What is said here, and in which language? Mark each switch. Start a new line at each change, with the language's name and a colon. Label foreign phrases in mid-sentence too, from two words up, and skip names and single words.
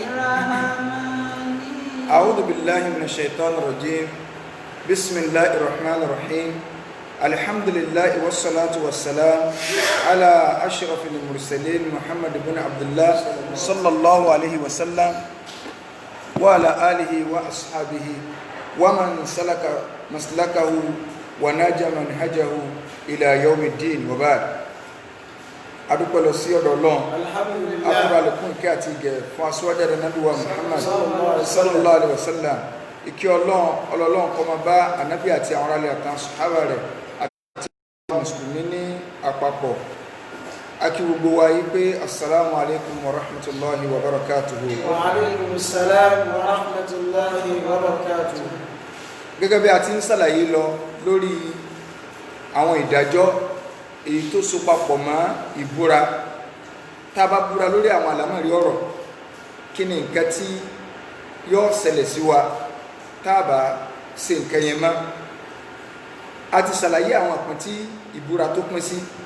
Arabic: أعوذ بالله من الشيطان الرجيم بسم الله الرحمن الرحيم الحمد لله والصلاة والسلام على أشرف المرسلين محمد بن عبد الله صلى الله عليه وسلم وعلى آله وأصحابه ومن سلك مسلكه وناج منهجه إلى يوم الدين
Yoruba: وبعد adúpẹ́ lọ sí ọ̀dọ̀ Ọlọ́run akọrọ àlékún ìkẹ́ àti ìgẹ̀ fún aṣíwájú Ànábì wa Muhammad
Arabic: صلى الله عليه وسلم
Yoruba: ìkẹ́ Ọlọ́run kó máa bá ànábì àti àwọn aráàlú àtàwọn sàhábà rẹ̀ àti àwọn mùsùlùmí ní àpapọ̀ akí gbogbo wa yí pé
Arabic: السلام عليكم ورحمة الله وبركاته. وعليكم السلام ورحمة الله وبركاته.
Yoruba: gẹ́gẹ́ bí a ti ń ṣàlàyé lọ lórí àwọn ìdájọ́ èyí tó so papọ̀ mọ́ ìbúra tá a bá búra lórí àwọn àlámọ̀rí ọ̀rọ̀ kí ni nǹkan tí yóò ṣẹlẹ̀ sí wa tá a bá ṣe nǹkan yẹn mọ́ a ti ṣàlàyé àwọn àpín tí ìbúra tó pín sí